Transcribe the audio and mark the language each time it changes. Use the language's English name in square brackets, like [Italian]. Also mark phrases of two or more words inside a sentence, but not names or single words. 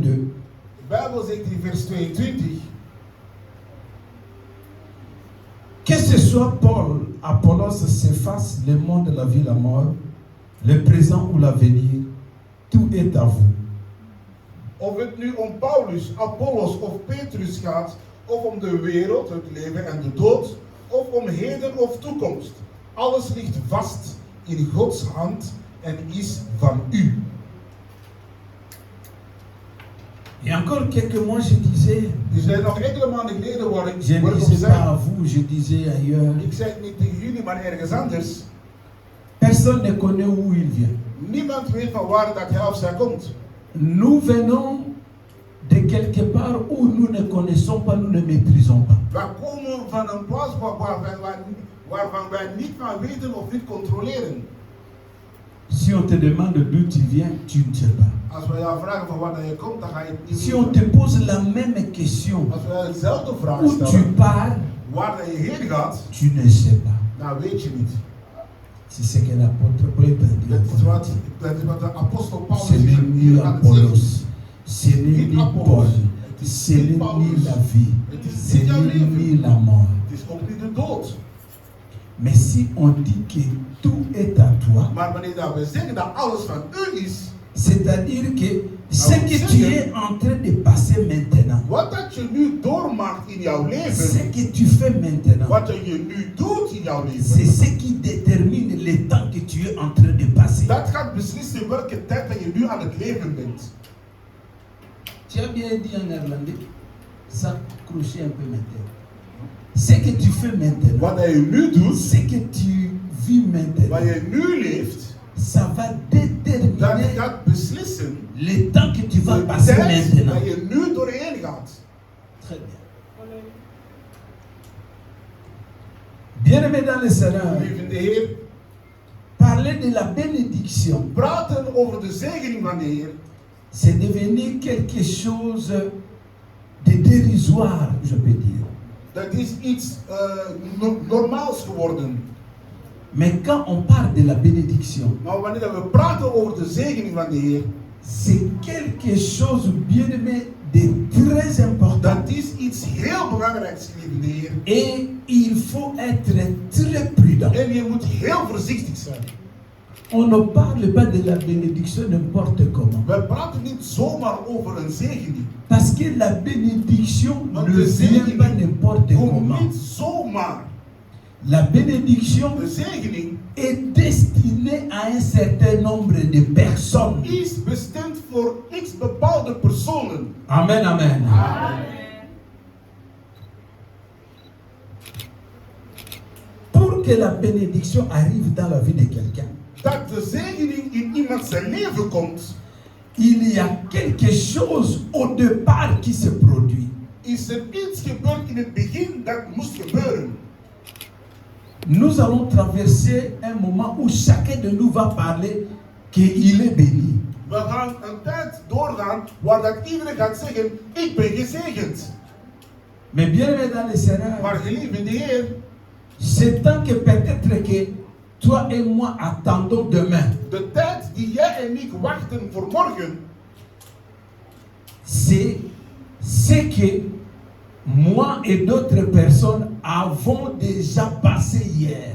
[Dutch] De Bijbel zegt in vers 22. [French] que ce soit Paul, Apollos, Céphas, le monde, la vie, la mort, le présent ou l'avenir, tout est à vous. [Dutch] Of het nu om Paulus, Apollos of Petrus gaat, of om de wereld, het leven en de dood, of om heden of toekomst. Alles ligt vast in Gods hand en is van u. [French] Il y a encore quelques mois, je disais, [Dutch] Er zijn nog enkele maanden geleden waar ik [French] je ne [Dutch] op [French] disais pas à [Dutch] zei, [French] vous, je disais ailleurs, [Dutch] ik zei het niet tegen jullie, maar ergens anders. [French] personne ne connaît où il vient. [Dutch] Niemand weet van waar dat hij of zij komt. [French] Nous venons de quelque part où nous ne connaissons pas, nous ne maîtrisons pas. [Dutch] Wij komen van een plaats waarvan wij niet van weten of niet controleren. [French] Si on te demande d'où tu viens, tu ne sais pas. [Dutch] Als we jou vragen van waar je komt, dan ga je het niet [French] Si on te [Dutch] weten. [French] pose la même question, [Dutch] Als we jou dezelfde vraag [French] où tu [Dutch] stellen, [French] pars, [Dutch] waar dat je heen gaat, [French] tu ne sais pas. [Dutch] dan weet je niet. [French] C'est ce que l'apôtre Paul a dit. [Dutch] Dat is wat de apostel Paulus [French] Ce n'est ni [Dutch] hier aan het zeggen. [French] Apollos, ce n'est ni Paul, ce n'est ni la vie, ce n'est ni la mort. [Dutch] Het is ook niet de dood. [French] Mais si on dit que tout est à toi, [Dutch] Maar wanneer dat we zeggen dat alles van u is, [French] c'est-à-dire que ce que tu es en train de passer maintenant, [Dutch] wat dat je nu doormaakt in jouw [French] ce [Dutch] leven, [French] que tu fais maintenant, [Dutch] wat dat je nu doet in jouw [French] c'est [Dutch] leven, [French] ce qui détermine le temps que tu es en train de passer. [Dutch] dat gaat beslissen welke tijd dat je nu aan het leven bent. [French] Tu as bien dit en néerlandais, s'accrocher un peu maintenant. Ce que tu fais maintenant, [Dutch] Wat dat je nu doet, [French] ce que tu vis [Dutch] wat [French] maintenant, [Dutch] je nu leeft, [French] ça va [Dutch] dat [French] déterminer [Dutch] gaat beslissen [French] le temps que tu vas [Dutch] de [French] passer [Dutch] tijd [French] maintenant. [Dutch] dat je nu doorheen gaat. [French] Très bien. Bien-aimés dans le Seigneur, [Dutch] Lieve de Heer, [French] parler de la bénédiction, [Dutch] praten over de zegening van de Heer, [French] c'est devenu quelque chose de dérisoire, je peux dire. [Dutch] dat is iets normaals geworden. [French] Mais quand on parle de la bénédiction, [Dutch] Maar wanneer we praten over de zegening van de Heer, [French] c'est quelque chose, bien-aimé, de très important. [Dutch] dat is iets heel belangrijks, lieve de Heer. [French] Et il faut être très prudent. [Dutch] En je moet heel voorzichtig zijn. [French] On ne parle pas de la bénédiction n'importe comment. [Dutch] We praten niet zomaar over een zegening. [French] Parce que la bénédiction [Dutch] Want [French] ne [Dutch] de [French] vient pas [Dutch] zegening [French] n'importe [Dutch] komt [French] comment. [Dutch] niet zomaar. [French] La bénédiction [Dutch] De zegening [French] est destinée à un certain nombre de personnes. [Dutch] is bestemd voor x bepaalde personen. [French] Amen, amen. Pour que la bénédiction arrive dans la vie de quelqu'un, [Dutch] Dat de zegening in iemand zijn leven komt, [French] il y a quelque chose au départ qui se produit. [Dutch] is er iets gebeurd in het begin dat moest gebeuren. [French] Nous allons traverser un moment où chacun de nous va parler qu'il est béni. [Dutch] We gaan een tijd doorgaan waar dat iedereen gaat zeggen, ik ben gezegend. [French] Mais bien aimé dans le Seigneur, [Dutch] Maar geliefde Heer, [French] c'est tant que peut-être que toi et moi attendons demain, [Dutch] De tijd die jij en ik wachten voor morgen, [French] c'est ce que moi et d'autres personnes avons déjà passé hier.